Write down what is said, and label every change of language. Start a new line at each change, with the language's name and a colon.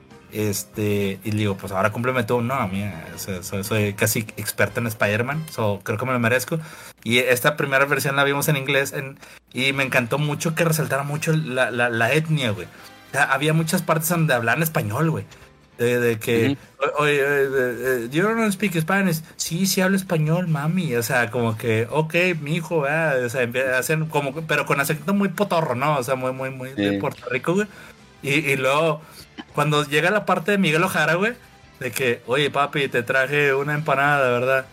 Spanish: Y digo, pues ahora cúmpleme tú. No, mira, soy casi experta en Spider-Man, so creo que me lo merezco. Y esta primera versión la vimos en inglés y me encantó mucho que resaltara mucho la etnia, güey. O sea, había muchas partes donde hablaban español, güey. De que, oye,
English: you don't speak Spanish.
Spanish: Sí, sí hablo español, mami. O sea, como que, ok, mi hijo, ¿verdad? O sea, hacen como, pero con acento muy potorro, ¿no? O sea, muy, muy, muy de Puerto Rico, güey. Y luego, cuando llega la parte de Miguel O'Hara, güey, de que, oye, papi, te traje una empanada, ¿verdad?